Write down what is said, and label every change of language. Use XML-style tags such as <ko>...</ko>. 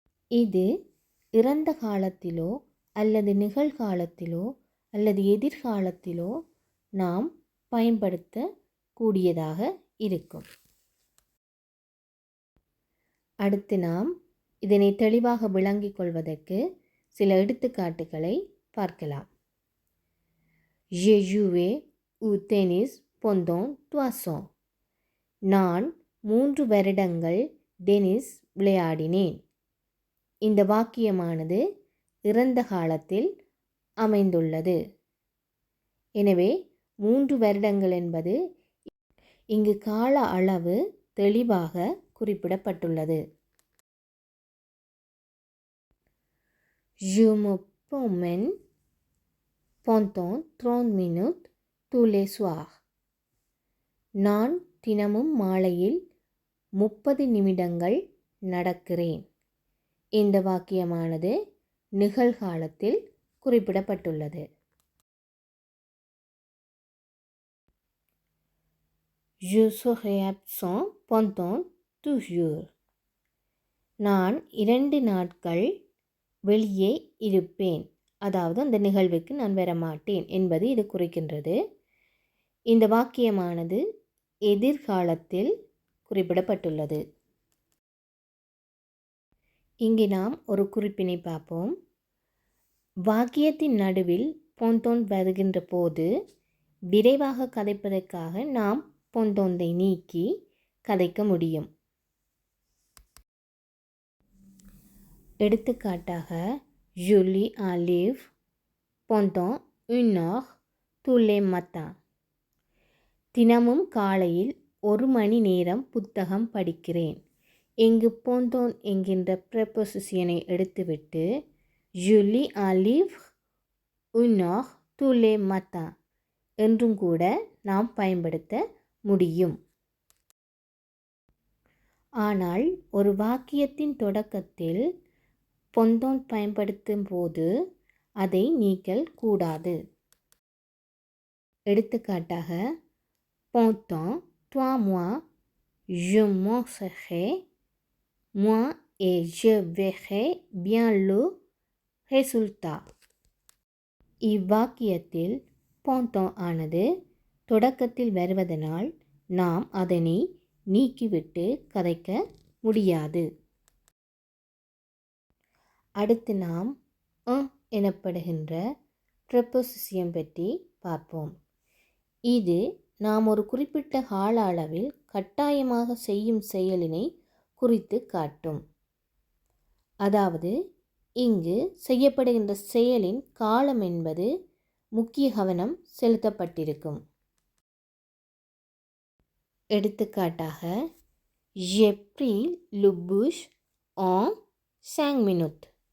<ta>இது இறந்த காலத்திலோ அல்லது நிகழ்காலத்திலோ அல்லது எதிர்காலத்திலோ நாம் பயன்படுத்தக்கூடியதாக இருக்கும். அடுத்து நாம் இதனை தெளிவாக விளங்கிக் கொள்வதற்கு சில எடுத்துக்காட்டுகளை பார்க்கலாம்.</ta> <fr>J'ai joué au tennis pendant 3 ans.</fr> <ta>நான் 3 வருடங்கள் டென்னிஸ் விளையாடினேன். இந்த வாக்கியமானது இறந்த காலத்தில் அமைந்துள்ளது. எனவே 3 வருடங்கள் என்பது இங்கு கால அளவு தெளிவாக குறிப்பிடப்பட்டுள்ளது.</ta> <fr>Je me promène pendant 30 minutes tous les soirs.</fr> <ta>நான் தினமும் மாலையில் 30 நிமிடங்கள் நடக்கிறேன். இந்த வாக்கியமானது நிகழ்காலத்தில் குறிப்பிடப்பட்டுள்ளது.</ta> <fr>Je serai absent pendant 2 jours.</fr> <ta>நான் 2 நாட்கள் வெளியே இருப்பேன். அதாவது அந்த நிகழ்வுக்கு நான் வரமாட்டேன் என்பது இது குறிக்கின்றது. இந்த வாக்கியமானது எதிர்காலத்தில் குறிப்பிடப்பட்டுள்ளது. இங்கே நாம் ஒரு குறிப்பினை பார்ப்போம். வாக்கியத்தின் நடுவில் போன்டோன் வருகின்ற போது விரைவாக கதைப்பதற்காக நாம் போன்டோனை நீக்கி கதைக்க முடியும். எடுத்துக்காட்டாக</ta> <fr>Je lis un livre pendant 1 heure tous les matins.</fr> <ta>தினமும் காலையில் 1 மணி நேரம் புத்தகம் படிக்கிறேன். இங்கு போன்டோன் என்கின்ற ப்ரப்போசிஷனை எடுத்துவிட்டு</ta> <fr>Je lis un livre 1 heure tous les matins</fr> <ta>என்றும் கூட நாம் பயன்படுத்த முடியும். ஆனால் ஒரு வாக்கியத்தின் தொடக்கத்தில் போன்டோன் பயன்படுத்தும் போது அதை நீக்கல் கூடாது. எடுத்துக்காட்டாக</ta> <fr>pendant 3 mois je m'enseignerai moi et je verrai bien le résultat.</fr> <ta>இவ்வாக்கியத்தில் போன்டோன் ஆனது தொடக்கத்தில் வருவதனால் நாம் அதனை நீக்கிவிட்டு கதைக்க முடியாது. அடுத்து நாம் எனப்படுகின்ற ப்ரப்போசிஷன் பற்றி பார்ப்போம். இது நாம் ஒரு குறிப்பிட்ட கால அளவில் கட்டாயமாக செய்யும் செயலினை குறித்து காட்டும். அதாவது இங்கு செய்யப்படுகின்ற செயலின் காலம் என்பது முக்கிய கவனம் செலுத்தப்பட்டிருக்கும். எடுத்துக்காட்டாக</ta> <fr>j'ai pris le bus en 5 minutes.</fr>